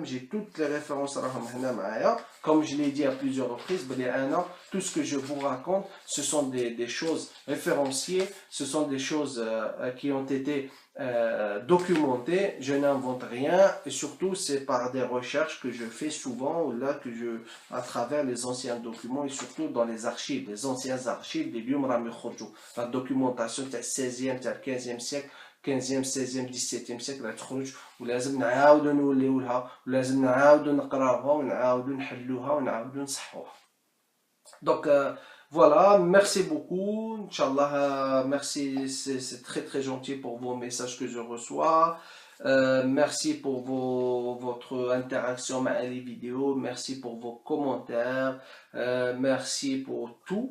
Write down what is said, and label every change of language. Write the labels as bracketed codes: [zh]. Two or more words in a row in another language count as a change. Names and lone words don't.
[fr] J'ai toutes les références. Comme je l'ai dit à plusieurs reprises, tout ce que je vous raconte, ce sont des choses référenciées, ce sont des choses qui ont été documentées. Je n'invente rien. Et surtout, c'est par des recherches que je fais souvent, à travers les anciens documents et surtout dans les archives, les anciennes archives des lieux. La documentation du 16e, du 15e siècle. [ar] 15e, 16e, 17e siècle غتخرج ولازم نعاودو نوليو لها ولازم نعاودو نقراوها ونعاودو نحلوها ونعاودو نصحوها. [fr] Donc voilà, merci beaucoup. Inch'Allah, merci, c'est très très gentil pour vos messages que je reçois. Merci pour votre interaction avec les vidéos, merci pour vos commentaires, merci pour tout.